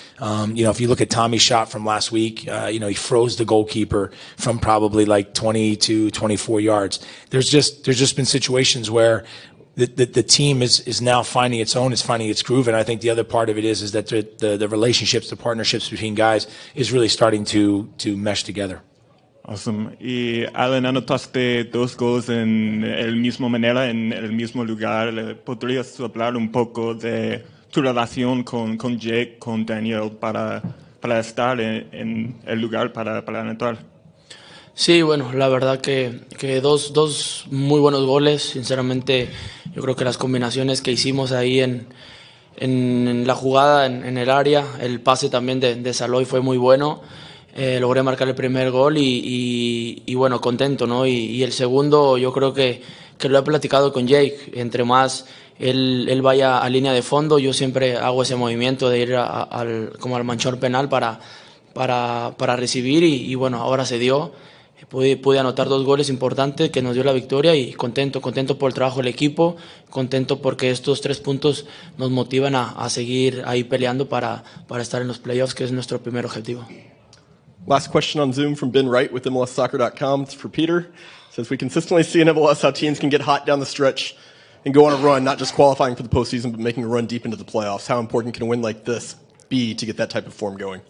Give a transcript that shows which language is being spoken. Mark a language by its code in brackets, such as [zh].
[en] If you look at Tommy's shot from last week, he froze the goalkeeper from probably like 20 to 24 yards. There's just been situations where the team is now finding its own, is finding its groove, and I think the other part of it is that the relationships, the partnerships between guys is really starting to mesh together. Awesome. [es] Y Alan, anotaste 2 goles en el mismo manera, en el mismo lugar. ¿Podrías hablar un poco de tu relación con Jake, con Daniel, para estar en el lugar para anotar? Sí, bueno, la verdad que dos muy buenos goles. Sinceramente, yo creo que las combinaciones que hicimos ahí en la jugada, en el área, el pase también de Saloy fue muy bueno. Logré marcar el primer gol y bueno, contento, ¿no? Y el segundo, yo creo que lo he platicado con Jake. Entre más él vaya a línea de fondo, yo siempre hago ese movimiento de ir como al manchón penal para recibir y bueno, ahora se dio. Pude anotar 2 goles importantes que nos dio la victoria y contento por el trabajo del equipo, contento porque estos 3 puntos nos motivan a seguir ahí peleando para estar en los playoffs, que es nuestro primer objetivo. [en] Last question on Zoom from Ben Wright with MLSsoccer.com. It's for Peter. It says, we consistently see in MLS how teams can get hot down the stretch and go on a run, not just qualifying for the postseason, but making a run deep into the playoffs. How important can a win like this be to get that type of form going?